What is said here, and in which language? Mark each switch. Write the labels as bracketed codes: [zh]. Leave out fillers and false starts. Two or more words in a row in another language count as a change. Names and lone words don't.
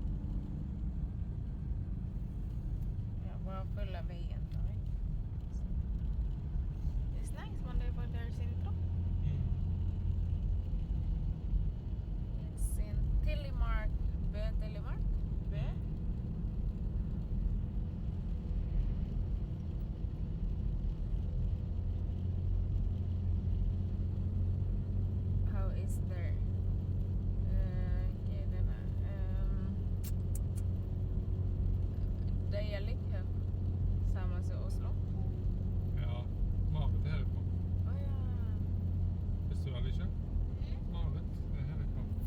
[sv] Ja, bara följa vägen då. [en] It's nice when they put their centrum. It's in Telemark. Telemark? How is there? [no] Dialekt her. [sv] Samma som Oslo. [no] Ja, Marit er herifra. Å ja. Visste du vel ikke? Marit er herifra.